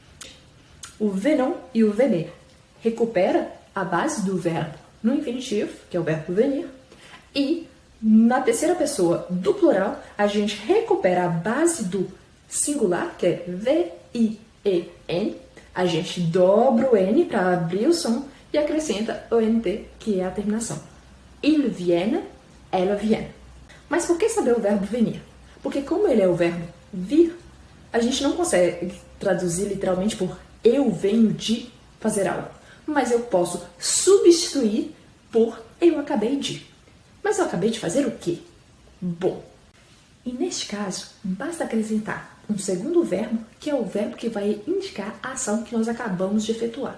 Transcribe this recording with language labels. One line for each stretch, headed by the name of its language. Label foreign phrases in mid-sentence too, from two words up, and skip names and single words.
Portuguese: O venon e o venir recupera a base do verbo no infinitivo, que é o verbo venir, e na terceira pessoa do plural, a gente recupera a base do singular, que é V-I-E-N, a gente dobra o N para abrir o som e acrescenta o NT, que é a terminação.
French: Il vienne, elle vienne.
Portuguese: Mas por que saber o verbo venir? Porque como ele é o verbo vir, a gente não consegue traduzir literalmente por eu venho de fazer algo. Mas eu posso substituir por eu acabei de. Mas eu acabei de fazer o quê? Bom, e neste caso, basta acrescentar um segundo verbo, que é o verbo que vai indicar a ação que nós acabamos de efetuar.